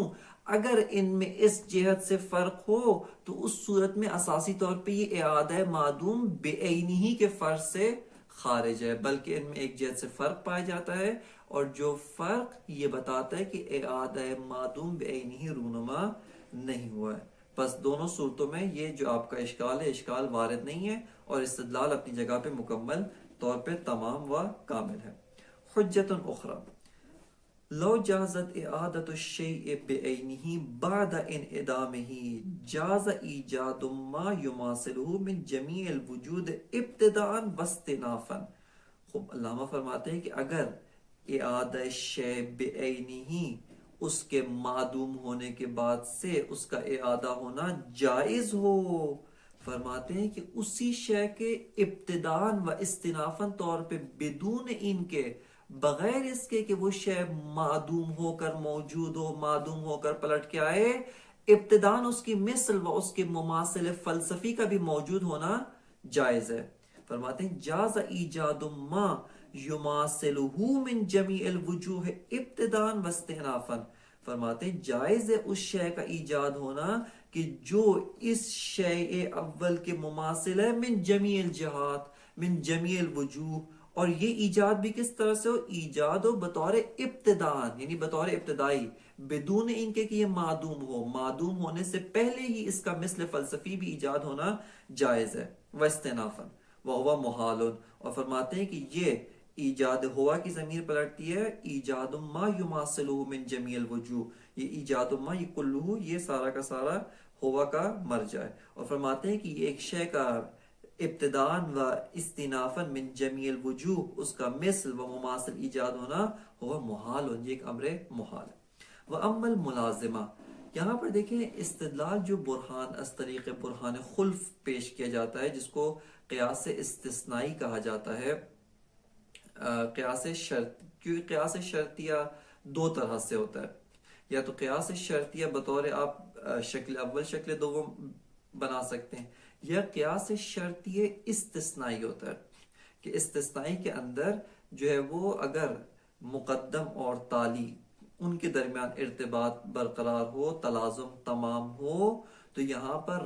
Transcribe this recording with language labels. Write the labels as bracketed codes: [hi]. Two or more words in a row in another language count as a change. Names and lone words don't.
[ur] اگر ان میں اس جہت سے فرق ہو تو اس صورت میں اساسی طور پہ یہ اعادہ معدوم بعینہ کے فرض سے خارج ہے، بلکہ ان میں ایک جہت سے فرق پایا جاتا ہے، اور جو فرق یہ بتاتا ہے کہ اعادہ معدوم بعینہ رونما نہیں ہوا ہے۔ بس دونوں صورتوں میں یہ جو آپ کا اشکال ہے، اشکال وارد نہیں ہے، اور استدلال اپنی جگہ پہ مکمل طور پہ تمام و کامل ہے۔ حجت اخری، [ar] لو جازت اعادت الشیء بعینہ بعد انعدامہ جاز ایجاد ما یماثلہ من جمیع الوجود ابتداء واستنافا۔ [ur] خوب، علامہ فرماتے ہیں کہ اگر اعادہ شیء بعینہ اس کے معدوم ہونے کے بعد سے اس کا اعادہ ہونا جائز ہو، فرماتے ہیں کہ اسی شے کے ابتداء و استنافاً طور پہ بدون ان کے، بغیر اس کے کہ وہ شے معدوم ہو کر موجود ہو، معدوم ہو کر پلٹ کے آئے، ابتداء اس کی مثل و اس کے مماثل فلسفی کا بھی موجود ہونا جائز ہے۔ فرماتے ہیں [ar] جاز ایجاد ما یماثلہ من جمیع الوجوہ ابتداء واستنافا، [ur] فرماتے ہیں جائز ہے اس شے کا ایجاد ہونا کہ جو اس شے اول کے مماثل ہے، [ar] من جمیع الجہات، من جمیع الوجوہ، [ur] اور یہ ایجاد بھی کس طرح سے ہو؟ ایجاد ہو بطور ابتداء، یعنی بطور ابتدائی، بدون ان کے کہ یہ معدوم ہو، معدوم ہونے سے پہلے ہی اس کا مثل فلسفی بھی ایجاد ہونا جائز ہے۔ [ar] واستنافا وہو محال، [ur] اور فرماتے ہیں کہ یہ ایجاد ہوا کی ضمیر پلٹتی ہے [ar] ایجاد ما یماثلہ من جمیع الوجوہ، [ur] یہ ایجاد ما یہ کلہ، یہ سارا کا سارا ہوا کا مرجع ہے، اور فرماتے ہیں کہ یہ ایک شے کا ابتداء و استنافا [ar] من جمیع الوجوہ، [ur] اس کا مثل و مماثل ایجاد ہونا ہوا محال، یہ ایک امر محال ہے۔ [ar] وَأَمَّا الْمُلَازِمَةُ، [ur] یہاں پر دیکھیں استدلال جو برہان از طریق برہان خلف پیش کیا جاتا ہے، جس کو قیاس استثنائی کہا جاتا ہے، قیاس شرط، کیونکہ قیاس شرطیہ دو طرح سے ہوتا ہے، یا تو قیاس شرطیہ بطور آپ شکل اول شکل دوم بنا سکتے ہیں، یا قیاس شرطیہ استثنائی ہوتا ہے کہ استثنائی کے اندر جو ہے وہ اگر مقدم اور تالی ان کے درمیان ارتباط برقرار ہو، تلازم تمام ہو، تو یہاں